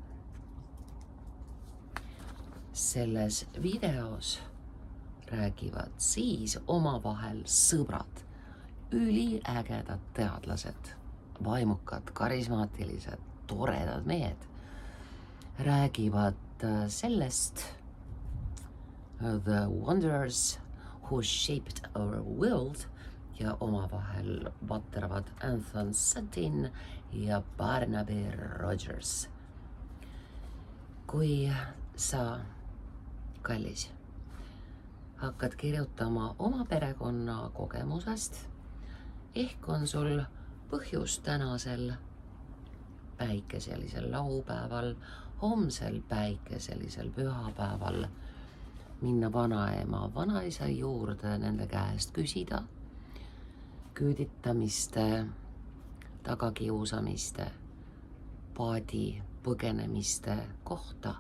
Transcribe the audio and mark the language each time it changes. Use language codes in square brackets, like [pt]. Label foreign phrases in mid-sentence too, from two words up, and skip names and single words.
[et] Selles videos räägivad siis omavahel sõbrad, üliägedad teadlased, vaimukad, karismaatilised, toredad mehed, räägivad sellest [en] the wonders who shaped our world [et] ja omavahel vateravad Anthony Sutton ja Barnaby Rogers. Kui sa, kallis, hakkad kirjutama oma perekonna kogemusest, ehk on sul põhjus tänasel päikeselisel laupäeval, homsel päikeselisel pühapäeval minna vanaema, vanaisa juurde nende käest küsida küüditamiste, tagakiusamiste, paadi põgenemiste kohta.